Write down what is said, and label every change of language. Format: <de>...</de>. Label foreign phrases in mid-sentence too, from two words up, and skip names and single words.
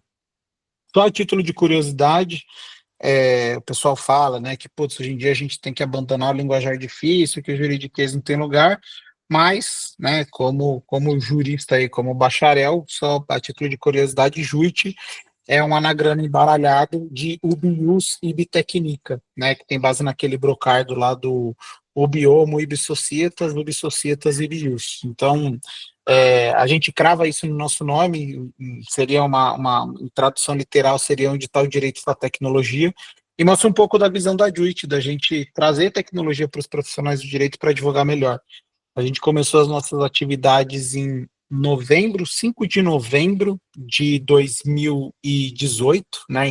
<pt>Só a título de curiosidade, o pessoal fala, né, que putz, hoje em dia a gente tem que abandonar o linguajar difícil, que o juridiquês não tem lugar, mas, né, como jurista aí, como bacharel, só a título de curiosidade, JUIT é um anagrama embaralhado de</pt> <la>ubius ibi tecnica,</la> <pt>né, que tem base naquele brocardo lá do</pt> <la>ubi homo, ibi societas, ubi societas ibi ius.</la> <pt>Então, a gente crava isso no nosso nome, seria uma tradução literal, seria onde está o direito da tecnologia, e mostra um pouco da visão da JUIT, da gente trazer tecnologia para os profissionais do direito para advogar melhor. A gente começou as nossas atividades em novembro, 5 de novembro de 2018, né?</pt>